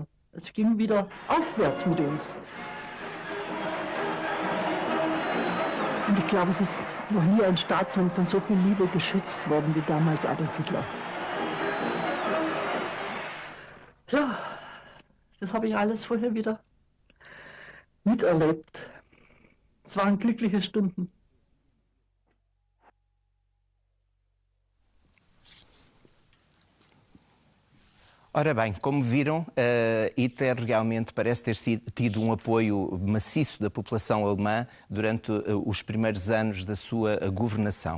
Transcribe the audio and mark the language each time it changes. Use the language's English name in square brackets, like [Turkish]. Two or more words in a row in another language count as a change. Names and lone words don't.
[German] Es ging wieder aufwärts mit uns. Und ich glaube, es ist noch nie ein Staatsmann von so viel Liebe geschützt worden wie damals Adolf Hitler. Ja, das habe ich alles vorher wieder miterlebt. Es waren glückliche Stunden. [Portuguese] Ora bem, como viram, Hitler realmente parece ter tido um apoio maciço da população alemã durante os primeiros anos da sua governação.